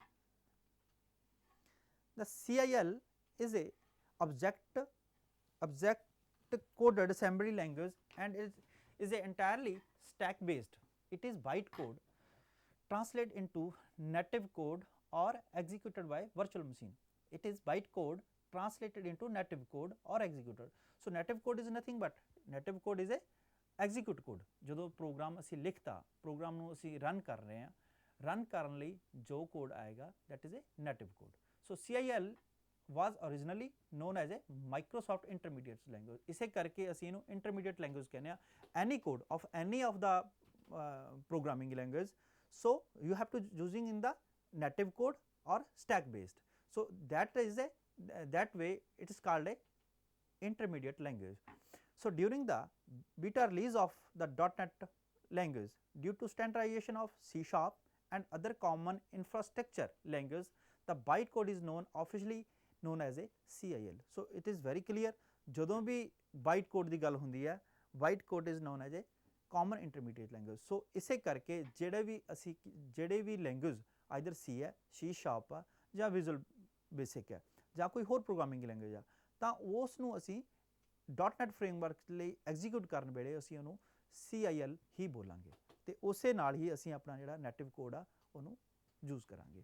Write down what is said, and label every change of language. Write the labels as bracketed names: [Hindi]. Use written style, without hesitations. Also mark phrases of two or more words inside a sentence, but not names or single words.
[English] The CIL is a object coded assembly language and is a entirely stack based. It is bytecode translate into native code or executed by virtual machine. It is bytecode translated into native code or executed. So, native code is nothing but native code is a execute code. [Punjabi] ਜਦੋਂ ਪ੍ਰੋਗਰਾਮ ਅਸੀਂ ਲਿਖਤਾ, ਪ੍ਰੋਗਰਾਮ ਨੂੰ ਅਸੀਂ ਰਨ ਕਰ ਰਹੇ ਹਾਂ, ਰਨ ਕਰਨ ਲਈ ਜੋ ਕੋਡ ਆਏਗਾ [English] that is a native code. So, CIL was originally known as a Microsoft Intermediate Language. [Punjabi] ਇਸੇ ਕਰਕੇ ਅਸੀਂ ਇਹਨੂੰ [English] Intermediate Language [Punjabi] ਕਹਿੰਦੇ ਹਾਂ. [English] Any code of any of the programming language. So, you have to using in the native code or stack based. So, that is a that way it is called a intermediate language. So, during the beta release of the .NET language due to standardization of C# and other common infrastructure language, the bytecode is officially known as a CIL. So, it is very clear [Punjabi] ਜਦੋਂ ਵੀ bytecode ਦੀ ਗੱਲ ਹੁੰਦੀ ਹੈ, [English] bytecode is known as a common intermediate language. So, [Punjabi] ਇਸੇ ਕਰਕੇ ਜਿਹੜੇ ਵੀ [English] language either [Punjabi] C ਹੈ, C# ਆ ਜਾਂ Visual Basic ਹੈ ਜਾਂ ਕੋਈ ਹੋਰ [English] programming language [Punjabi] ਆ, ਤਾਂ ਉਸ ਨੂੰ ਅਸੀਂ .NET ਫਰੇਮਵਰਕ ਲਈ ਐਗਜ਼ੀਕਿਊਟ ਕਰਨ ਵੇਲੇ ਅਸੀਂ ਉਹਨੂੰ CIL ਹੀ ਬੋਲਾਂਗੇ ਤੇ ਉਸੇ ਨਾਲ ਹੀ ਅਸੀਂ ਆਪਣਾ ਜਿਹੜਾ [English] native code [Punjabi] ਆ ਉਹਨੂੰ ਯੂਜ਼ ਕਰਾਂਗੇ.